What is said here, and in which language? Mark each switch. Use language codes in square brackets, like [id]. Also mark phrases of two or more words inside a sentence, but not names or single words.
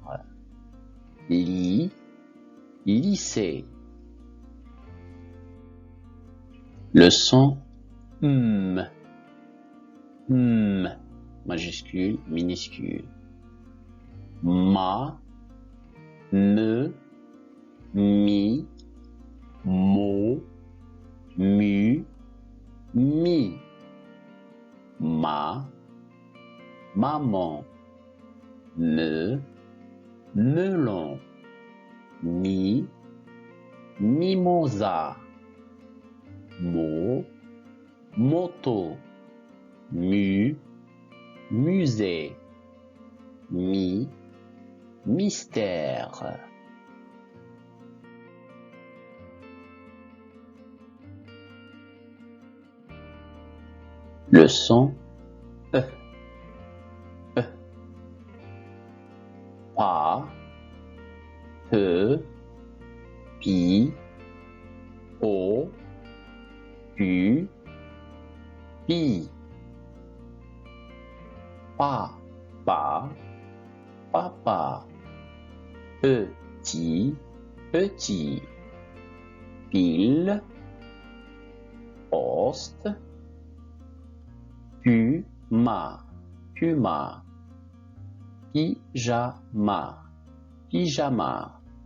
[fr] Li, lycée. Le son M, majuscule, minuscule. Ma, me, mi, mo, mu, mi. Ma, maman. Me, melon. Mi, mimosa. Mo, moto. Mu, musée. Mi, mystère. Le son E, E. Pa, pe, pi, o, pu, pi. Pa, papa. Petit, pile, poste, puma, pyjama.